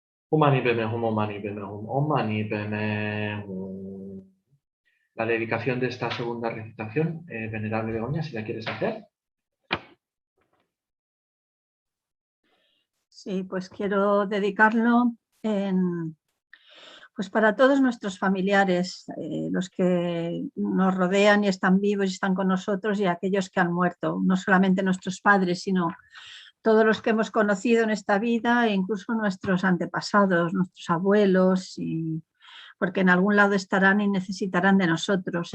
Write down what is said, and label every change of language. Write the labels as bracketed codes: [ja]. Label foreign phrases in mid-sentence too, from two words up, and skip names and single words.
[sa] ॐ मणि पद्मे हूँ ॐ मणि पद्मे हूँ ॐ मणि पद्मे हूँ. [es] La dedicación de esta segunda recitación, venerable Begoña, si la quieres hacer. Sí, pues quiero dedicarlo pues para todos nuestros familiares, los que nos rodean y están vivos y están con nosotros, y aquellos que han muerto, no solamente nuestros padres, sino todos los que hemos conocido en esta vida, e incluso nuestros antepasados, nuestros abuelos, porque en algún lado estarán y necesitarán de nosotros.